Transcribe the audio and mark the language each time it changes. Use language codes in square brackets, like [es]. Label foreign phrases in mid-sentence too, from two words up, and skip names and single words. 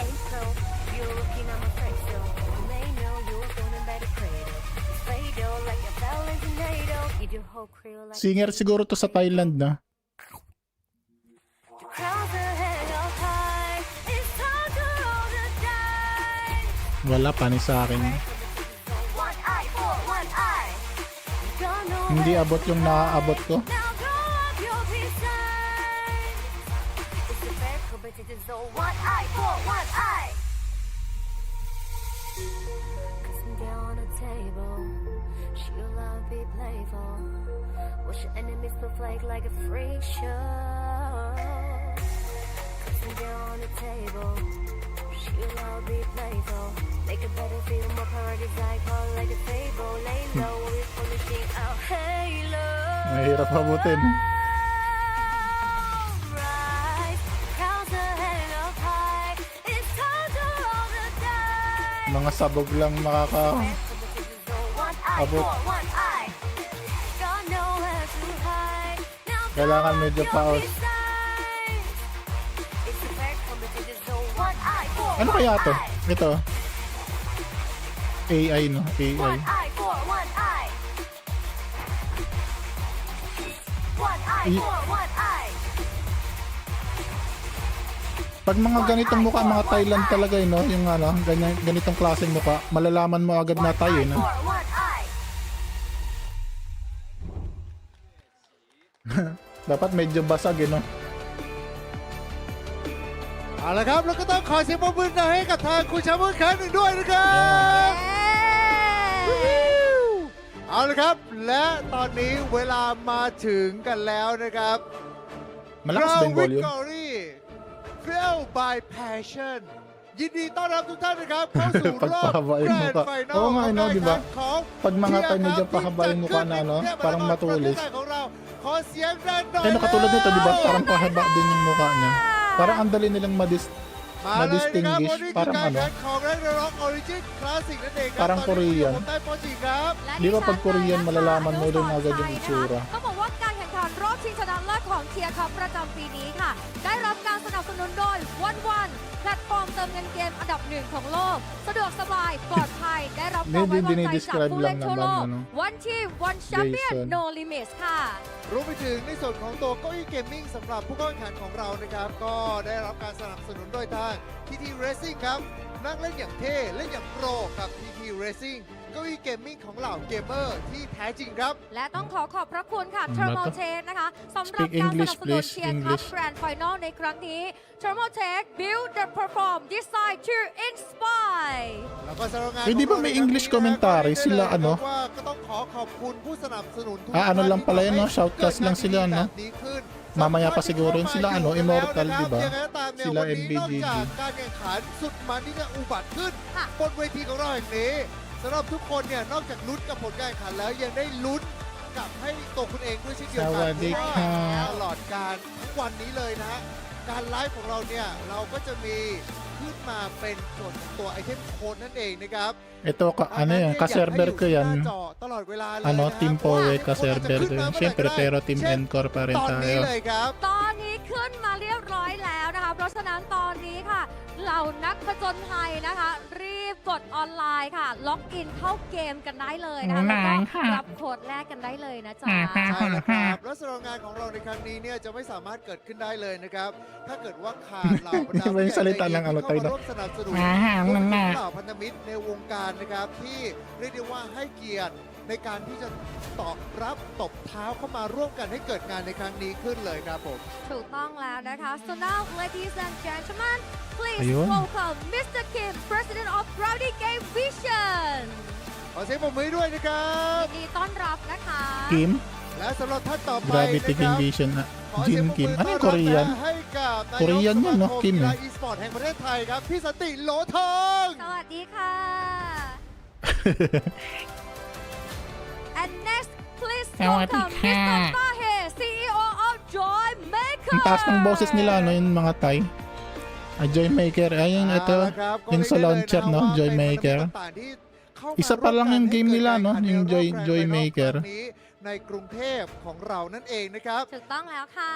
[tl] Singer siguro to sa Thailand, no? Wala, panis sa akin. Hindi abot yung naaabot ko. [en] Watch your enemies to flake like a freak show. Cause they're on the table. She'll all be playful. Make a better feel more priorities I call like a fable. Lay low, we're polishing our halo. [tl] Mahirap abutin. [en] Rise, crowds are hang up high. It's time to roll the dice. [tl] Mga sabog lang makaka... [en] One eye [tl] Abot. [en] for one eye. Got nowhere to hide. Now [tl] Kailangan medyo paos. Ano kaya to? Ito. AI, no? AI. [en] One eye for one eye. One eye I- for one eye. [tl] Pag mga ganitong mukha, mga Thailand talaga, no? Yung ganitong klaseng mukha, malalaman mo agad na tayo, no? [en] For one eye. [tl] Dapat medyo basag, no? [th] เอาละครับแล้วก็ต้องขอเสียงปรบมือให้กับทางคุณแชมป์อีกครั้งหนึ่งด้วยนะครับเอเอาละครับ และตอนนี้เวลามาถึงกันแล้วนะครับ [tl] Malakas ba yung volume? [th] Victory Fueled by Passion ยินดีต้อนรับทุกท่านนะครับเข้าสู่รอบ [tl] Pagpahaba yung [th] Grand [tl] mukha. [th] Final [tl] Oo nga, [th] ของ [tl] no, [th] การ [tl] di [th] แข่ [tl] ba? [th] งขันของ [tl] Pag mga TIA tayo medyo [th] ครับ [tl] pahaba yung mukha na, no? [th] ที่จัดขึ้น [tl] Parang [th] ในประเทศ [tl] matulis. [th] ไทยของเราขอเสียงดังหน่อย [tl] Eh, no, katulad nito, di ba? [th] แล้ว [tl] Parang pahaba din yung mukha niya. Parang ang dali nilang [th] มาเลยนะครับวัน [tl] ma-distinguish. [th] นี้คือ [tl] Parang [th] การ [tl] ano, [th] แข่งของ ROOC Origin Classic นั่นเองครับ [tl] Parang [th] ตอนนี้อยู่ [tl] Korean. [th] ผมใต้โปรจิครับ [tl] Di ba pag Korean, malalaman mo rin agad yung itsura. [th] ต้องบอกว่าการแข่งขันรอบชิงชนะเลิศของเทียร์คัพประจำปีนี้ค่ะ ได้รับการสนับสนุนโดยวันแพลตฟอร์มเติมเงินเกมอันดับหนึ่งของโลก สะดวกสบาย ปลอดภัย ได้รับความไว้วางใจจากผู้เล่นทั่วโลก [en] One Team One Champion [tl] Jason. [en] No Limits [th] ค่ะ รวมไปถึงในส่วนของตัวเก้าอี้เกมมิ่งสำหรับผู้เข้าแข่งขันของเรานะครับ ก็ได้รับการสนับสนุนโดยทาง TT Racing ครับ นั่งเล่นอย่างเท่ เล่นอย่างโปรกับ TT Racing เก้าอี้เกมมิ่งของเหล่าเกมเมอร์ที่แท้จริงครับ และต้องขอบพระคุณค่ะ [tl] Ano [th] Thermal [tl] to? [th] Tech นะคะสำหรับ [en] Speak [th] การสนับ [en] English, [th] สนุน [en] please. [th] เทียร์คัพ [en] English. [th] Grand Final ในครั้งนี้ Thermal Tech [en] build the perform design to inspire [th] แล้วก็สำหรับงาน [tl] Eh, di ba may [en] English commentary [tl] sila, ano? [th] ว่าก็ต้องขอบคุณผู้สนับสนุนทุก [tl] Ah, ano [th] ท่าน [tl] lang pala yun, no? [th] ที่ [tl] Shoutcast lang sila, no? [th] แบบนี้ขึ้น [tl] Mamaya pa siguro yun sila, ano? Immortal, di ba? [th] ยังไงก็ตามเนี่ย [tl] Sila [th] วันนี้นอก [tl] MBGG. [th] จากการแข่งขันสุดมันที่จะอุบัติขึ้น ค่ะ บนเวทีของเราแห่งนี้สำหรับทุกคนเนี่ยนอกจากลุ้นกับผลการแข่งขันแล้วยังได้ลุ้นกับให้ตัวคุณเองด้วยเช่นเดียวกั สวัสดี เพราะ ค่ะ ว่าตลอดการทั้งวันนี้เลยนะฮะการไลฟ์ของเราเนี่ยเราก็จะมีขึ้นมาเป็นส่วนของตัวไอเทมโค้ดนั่นเองนะครับ [tl] Ito, ano yan, ka-server ko yan. [th] ตลอดเวลาเลย [tl] Ano, [th] นะครับ [tl] Team [th] เพราะว่า [tl] Poek, [th] ทุกคนอาจจะ [tl] ka-server [th] ขึ้น [tl] ko [th] มา [tl] yun. [th] เมื่อไหร่ [tl] Siyempre, [th] ก็ได้ [tl] pero Team [th] เช่น [tl] Encore pa rin [th] ตอนนี้ [tl] tayo. [th] เลยครับ ตอนนี้ขึ้นมาเรียบร้อยแล้วนะคะ เพราะฉะนั้นตอนนี้ค่ะ เหล่านักผจญภัยนะคะ รีบกดออนไลน์ค่ะ ล็อกอินเข้าเกมกันได้เลยนะคะแล้วก็รับโค้ดแลกกันได้เลยนะจ๊ะ ใช่แล้วครับและสำหรับงานของเราในครั้งนี้เนี่ยจะไม่สามารถเกิดขึ้นได้เลยนะครับ ถ้าเกิดว่าขาดเหล่าบรรดา [tl] May salita lang ano [th] ที่ [tl] tayo [th] เข้ามาร่วมสนับสนุน [tl] Ah, [th] รวมถึง [tl] nga. [th] เหล่าพันธมิตรในวงการนะครับที่เรียกได้ว่าให้เกียรติในการที่จะตอบรับตบเท้าเข้ามาร่วมกันให้เกิดงานในครั้งนี้ขึ้นเลยครับผม ถูกต้องแล้วนะคะ [en] so now ladies and gentlemen please [tl] Ayun. [en] welcome Mr. Kim President of Gravity Game Vision [th] ขอเสียงปรบมือด้วยนะครับ ยินดีต้อนรับนะคะ [tl] Kim? [th] และสำหรับท่านต่อไป [tl] Gravity [th] นะค [tl] Game [th] รับ [tl] Vision. [th] ขอเสียง [tl] Jim [th] ปรบมื [tl] Kim. [th] อ [tl] Ano [th] ต้อน [tl] yung [th] รับ [tl] Korean? [th] นะให้กับนายก [tl] Korean [th] ส [tl] yun, [th] มา [tl] no? [th] คม [tl] Kim [th] กีฬา [tl] eh. [th] อีสปอร์ตแห่งประเทศไทยครับพี่สันติโหลทอง สวัสดีค่ะ [en] and next please [th] สวัสดี [en] welcome [th] ค่ะ [en] Mr. Tahe CEO of Joy Maker [tl] Ang taas ng boses nila, no? Yung mga Thai. Joy Maker. Ayun, ito. [th] เอาละครับก็ [tl] Yung sa [th] เรียกได้เลย [tl] launcher, [th] นะ [tl] no? [th] ว่า [tl] Joy [th] เป็นพันธมิตร [tl] Maker. [th] ต่างๆที่เข้ามา [tl] Isa pa lang yung game nila, no? [th] ร่วมกันให้ [tl] Yung [th] เกิด [tl] Joy [th] การแข่งขันในรอบ [tl] Maker. [th] ครั้งนี้ในกรุงเทพของเรานั่นเองนะครับ ถูกต้องแล้วค่ะ